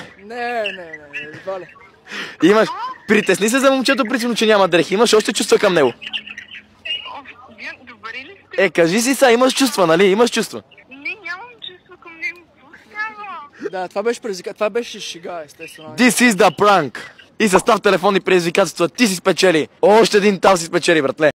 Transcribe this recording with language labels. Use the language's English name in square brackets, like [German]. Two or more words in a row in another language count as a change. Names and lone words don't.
[Bulgarian] Не, Валя. Имаш. Притесни се за момчето, причина, че няма дрехи. Имаш още чувства към него. Вие добре ли сте? Кажи си сега, имаш чувства, нали? Имаш чувства. Не, нямам чувства към него. Какво става? Да, това беше предизвикателство. Това беше шега, естествено. [English] This is the prank. [Bulgarian] И състав телефонни предизвикателства ти си спечели. Още един там си спечели, братле.